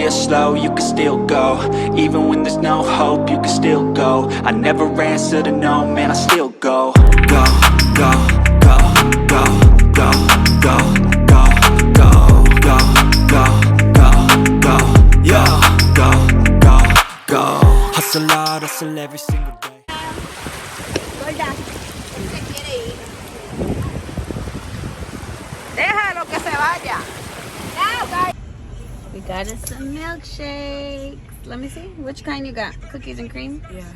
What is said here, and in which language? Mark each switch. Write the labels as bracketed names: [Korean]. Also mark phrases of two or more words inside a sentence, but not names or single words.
[English] slow, you can still go. Even when there's no hope, you can still go. I never answer to no, man, I still go. Go, go, go, go, go, go, go, go, go, go, go, go, yo, go, go, go. Hustle hard, hustle every single day. [Spanish] Déjalo que se vaya. [English] We got us some milkshakes. Let me see. Which kind you got? Cookies and cream? Yeah.